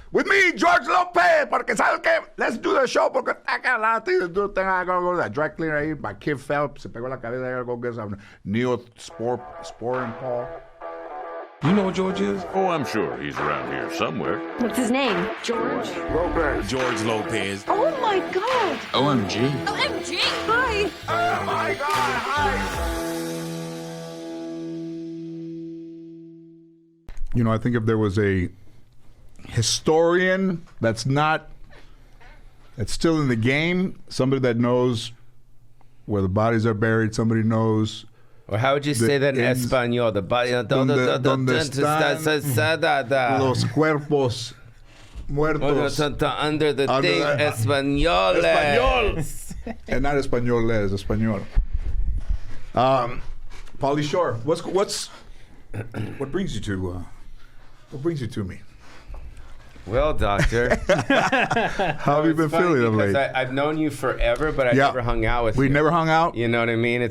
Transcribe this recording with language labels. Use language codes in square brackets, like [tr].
[en] With me, George Lopez, [es] porque ¿sabes qué? [en] Let's do the show, porque I got a lot of things to do. I gotta go to that dry cleaner ahí. My kid fell, [es] se pegó la cabeza. [en] I gotta go get some Neosporin Paul. You know what George is? Oh, I'm sure he's around here somewhere. What's his name? George? Lopez. George Lopez. Oh my God! OMG. OMG! Hi! Oh my God, hi. you know, I think if there was a historian that's still in the game, somebody that knows where the bodies are buried, somebody knows. Or how would you say that in Espanol? The body. [es] Donde están los cuerpos muertos. [en] Under the thing. Español. And not españoles, español. Pauly Shore, what brings you to me? Well, doctor. How have you been feeling of late? I've known you forever, but I never hung out with you. We never hung out? You know what I mean?